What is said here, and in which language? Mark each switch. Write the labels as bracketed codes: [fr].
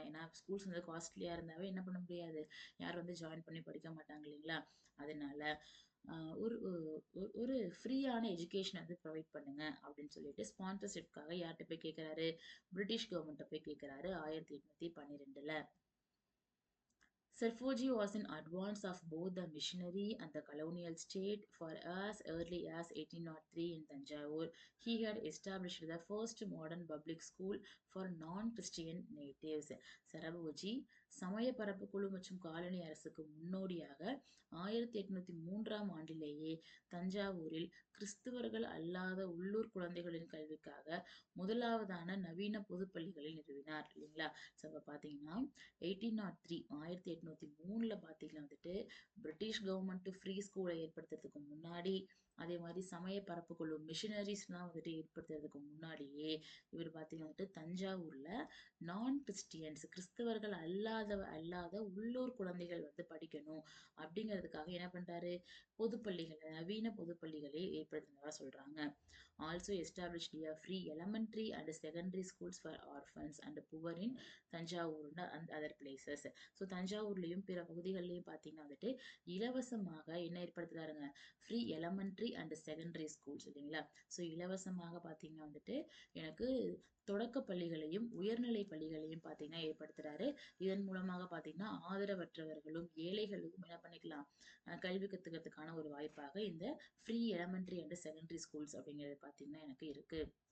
[ta] ஏன்னா ஸ்கூல்ஸ் வந்து காஸ்ட்லியாக இருந்தாவே என்ன பண்ண முடியாது, யாரும் வந்து ஜாயின் பண்ணி படிக்க மாட்டாங்க இல்லைங்களா. அதனால ஒரு ஒரு ஃப்ரீயான எஜுகேஷன் வந்து ப்ரொவைட் பண்ணுங்க அப்படின்னு சொல்லிட்டு ஸ்பான்சர்ஷிப்காக யார்கிட்ட போய் கேட்குறாரு, பிரிட்டிஷ் கவர்மெண்ட்டை போய் கேட்குறாரு 1812. [en] Sarfoji was in advance of both the missionary and the colonial state, for as early as 1803 in Tanjavur, he had established the first modern public school for non-Christian natives. [ta] Serfoji சமய பரப்பு குழு மற்றும் காலனி அரசுக்கு முன்னோடியாக 1803ஆம் ஆண்டிலேயே தஞ்சாவூரில் கிறிஸ்துவர்கள் அல்லாத உள்ளூர் குழந்தைகளின் கல்விக்காக முதலாவதான நவீன பொதுப்பள்ளிகளை நிறுவினார் இல்லைங்களா. ஸோ அப்போ பார்த்தீங்கன்னா 1803 1803 பார்த்தீங்கன்னா வந்துட்டு பிரிட்டிஷ் கவர்மெண்ட் ஃப்ரீ ஸ்கூலை ஏற்படுத்துறதுக்கு முன்னாடி, அதே மாதிரி சமய பரப்பு குழு மிஷினரிஸ்லாம் வந்துட்டு ஏற்படுத்துறதுக்கு முன்னாடியே இவர் பார்த்தீங்கன்னா வந்துட்டு தஞ்சாவூர்ல [en] non Christians [ta] கிறிஸ்தவர்கள் அல்லாத உள்ளூர் குழந்தைகள் வந்து படிக்கணும் அப்படிங்கிறதுக்காக என்ன பண்றாரு, பொதுப்பள்ளிகளை நவீன பொதுப்பள்ளிகளை ஏற்படுத்தினதா சொல்றாங்க. [en] Also established a free elementary and secondary schools for orphans and poor in Thanjavur and other places. [ta] So தஞ்சாவூர்லயும் பிற பகுதிகளிலையும் பார்த்தீங்கன்னா வந்துட்டு இலவசமாக என்ன ஏற்படுத்துறாருங்க, [en] free elementary and secondary schools [ta] இல்லைங்களா. ஸோ இலவசமாக பார்த்தீங்கன்னா வந்துட்டு எனக்கு தொடக்க பள்ளிகளையும் உயர்நிலை பள்ளிகளையும் பார்த்தீங்கன்னா ஏற்படுத்துறாரு. இதன் மூலமாக பார்த்தீங்கன்னா ஆதரவற்றவர்களும் ஏழைகளுக்கும் என்ன பண்ணிக்கலாம், கல்வி கத்துக்கிறதுக்கான ஒரு வாய்ப்பாக இந்த [en] free elementary and secondary schools [ta] அப்படிங்கிறது பார்த்தீங்கன்னா எனக்கு இருக்கு.